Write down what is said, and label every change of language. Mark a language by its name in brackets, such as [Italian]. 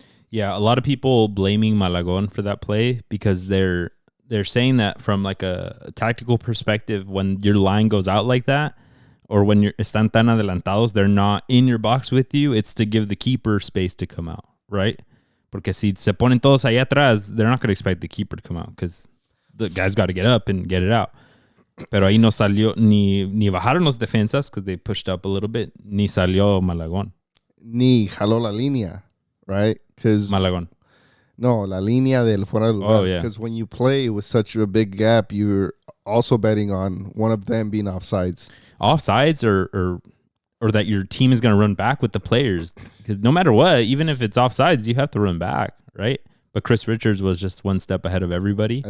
[English] Yeah, a lot of people blaming Malagon for that play because they're saying that from like a tactical perspective, when your line goes out like that, or when you're están tan adelantados, they're not in your box with you, it's to give the keeper space to come out. right? Porque si se ponen todos ahí atrás, they're not going to expect the keeper to come out because the guy's got to get up and get it out. [Spanish] Pero ahí no salió, ni bajaron los defensas because they pushed up a little bit, ni salió Malagon. Ni jaló la línea, right? Because Malagon. No, la línea del fuera del lugar. [English] Oh, yeah. Because when you play with such a big gap, you're also betting on one of them being offsides. Offsides or that your team is going to run back with the players. Because no matter what, even if it's offsides, you have to run back, right? But Chris Richards was just one step ahead of everybody.